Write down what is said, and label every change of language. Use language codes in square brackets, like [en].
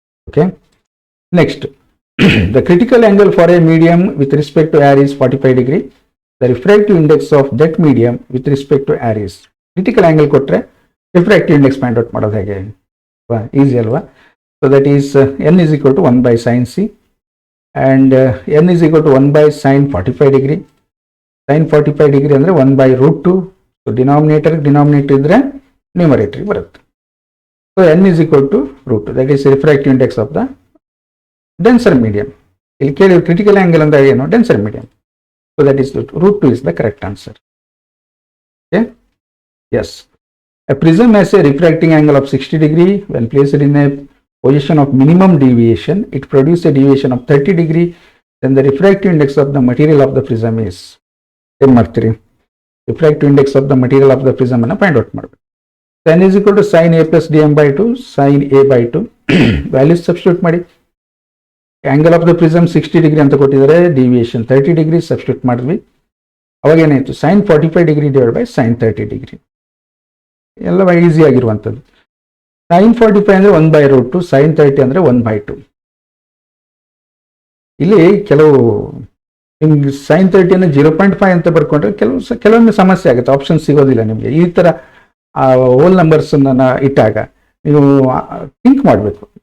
[en] Okay, next, the critical angle for a medium with respect to air is 45 degree. The refractive index of that medium with respect to air is. [kn] Critical angle ಕೊಟ್ಟರೆ refractive index find out ಮಾಡೋದು ಹೇಗೆ? Easy ಅಲ್ವಾ? [en] So that is n = 1/sin c and n = 1/sin 45 degree. [kn] sin 45 degree ಅಂದರೆ 1/√2. So denominator ಇದ್ರೆ numerator ಬರುತ್ತೆ. [en] So n = that is refractive index of the denser medium. [kn] ಇಲ್ಲಿ ಕೇಳಿ critical angle ಅಂದ್ರೆ ಏನು? Denser medium. [en] So that is √2 is the correct answer. Okay, yes, a prism has a refracting angle of 60 degree. When placed in a position of minimum deviation, it produces a deviation of 30 degree. Then the refractive index of the material of the prism is. [kn] ಏನು ಮಾಡ್ತೀರಿ? Refractive index of the material of the prism ಅನ್ನು find out ಮಾಡಬೇಕು. n = sin a + dm/2 sin a/2. Values substitute ಮಾಡಿ. Angle of the prism 60 degree ಅಂತ ಕೊಟ್ಟಿದ್ದಾರೆ, deviation 30 degree substitute ಮಾಡಿದ್ವಿ. ಅವಾಗ ಏನಾಯಿತು? [en] sin 45 degree divide by sin 30 degree. [kn] ಎಲ್ಲ easy ಆಗಿರುವಂಥದ್ದು. sin 45 ಅಂದರೆ 1/√2, sin 30 ಅಂದರೆ 1/2. ಇಲ್ಲಿ ಕೆಲವು ನಿಮ್ಗೆ sin 30 ಅನ್ನು 0.5 ಅಂತ ಬರ್ಕೊಂಡ್ರೆ ಕೆಲವೊಂದು ಸಮಸ್ಯೆ ಆಗುತ್ತೆ, ಆಪ್ಷನ್ ಸಿಗೋದಿಲ್ಲ ನಿಮಗೆ. ಈ ಥರ ಹೋಲ್ ನಂಬರ್ಸ್ ಇಟ್ಟಾಗ ನೀವು ಥಿಂಕ್ ಮಾಡಬೇಕು.